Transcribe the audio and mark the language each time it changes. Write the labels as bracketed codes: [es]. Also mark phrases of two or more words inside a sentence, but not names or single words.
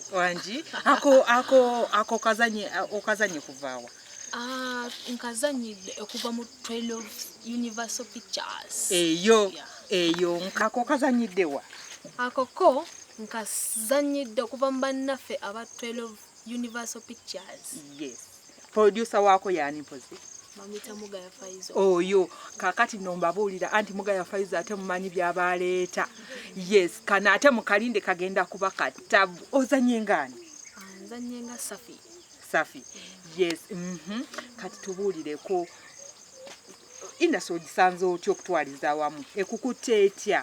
[lg] wangi ako okazanye kuvaawa nkazanyidde okuva mu 12 Universal Pictures eyo nkako kazanyiddewa akoko nkazanyidde okuva mu bannaffe aba 12 Universal Pictures. Yes. Producer wako yani mpozi? Mamita Mugaya Faizo. Oyo kakati nombabuulira anti Mugaya Faizo ate mumanyi byabaleeta. Yes, kana ate mukalinde kagenda kuba katabu. Ozanye ngani? Nzanye nga Safi. Safi. Yes. Kati tubuulireko industry ogisanze otya okutwaliza awamu ekukutte etya?